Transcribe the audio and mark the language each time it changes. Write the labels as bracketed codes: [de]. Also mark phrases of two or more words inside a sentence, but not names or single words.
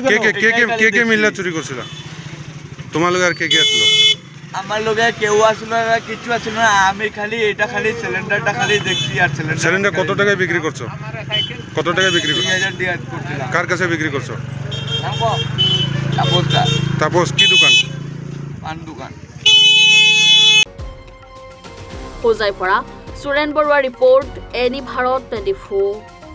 [bn] কে গেল কে কে কে কে কে মিল্লা চুরি করছিলা তোমার লগে আর কে কে আসলো আমার লগে কেউ আসলো না কিছু আসলো না আমি খালি এটা খালি সিলিন্ডারটা খালি দেখছি আর সিলিন্ডার কত টাকায় বিক্রি করছো কত টাকায় বিক্রি করছো 2000 টাকা করছিলাম কার কাছে বিক্রি করছো নাম ক তাপসটা তাপস কি দোকান পান দোকান [as] হোজাইৰ পৰা সুৰেন বৰুৱা ৰিপৰ্ট এনি ভাৰত 24